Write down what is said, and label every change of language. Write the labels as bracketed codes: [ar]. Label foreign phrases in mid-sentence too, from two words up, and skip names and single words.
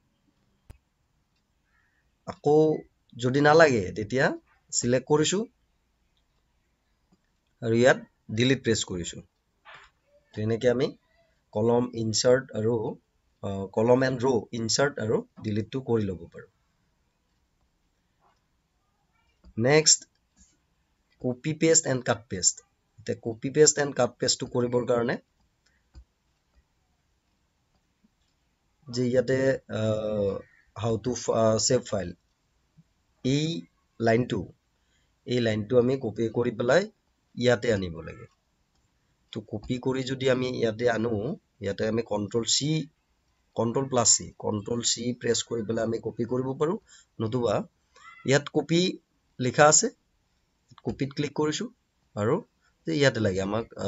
[as] আকৌ যদি নালাগে তেতিয়া সিলেক্ট কৰিছো আৰু ইয়াত [en] delete press [as] কৰিছো তেনেকে আমি [en] column insert [as] আৰু [en] column and row insert [as] আৰু ডিলিট টো কৰি লব পাৰো [en] next copy paste and cut paste [as] তে [en] copy paste and cut paste [as] টো কৰিবৰ কাৰণে যে ইয়াতে [en] how to save file [as] এই লাইনটো আমি কপি কৰি পেলাই ইয়াতে আনিব লাগে তো কপি কৰি যদি আমি ইয়াতে আনো ইয়াতে আমি [en] control C press [as] কৰি পেলাই আমি কপি কৰিব পাৰো নতুবা ইয়াত কপি লিখা আছে কপিত ক্লিক কৰিছো আৰু ইয়াতে লাগে আমাক